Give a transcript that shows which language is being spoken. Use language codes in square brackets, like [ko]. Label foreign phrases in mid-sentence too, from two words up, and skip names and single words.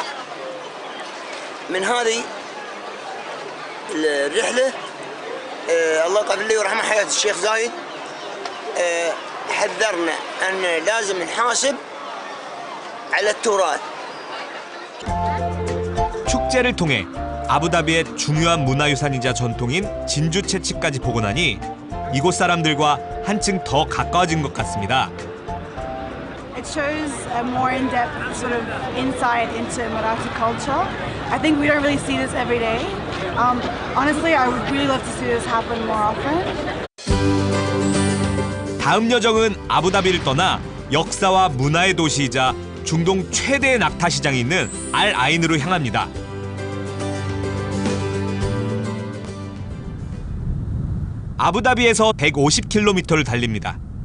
[ar] من هذه الرحله الله يطول لي ويرحمه حياه الشيخ زايد حذرنا ان لازم نحاسب على التراث. [ko] 축제를 통해 아부다비의 중요한 문화유산이자 전통인 진주 채취까지 보고 나니 이곳 사람들과 한층 더 가까워진 것 같습니다. [en] It shows a more in-depth sort of insight into Marathi culture. I think we don't really see this every day. Honestly, I would really love to see this happen more often. [ko] 다음 여정은 아부다비를 떠나 역사와 문화의 도시이자 중동 최대의 낙타 시장이 있는 알 아인으로 향합니다. 아부다비에서 150km를 달립니다.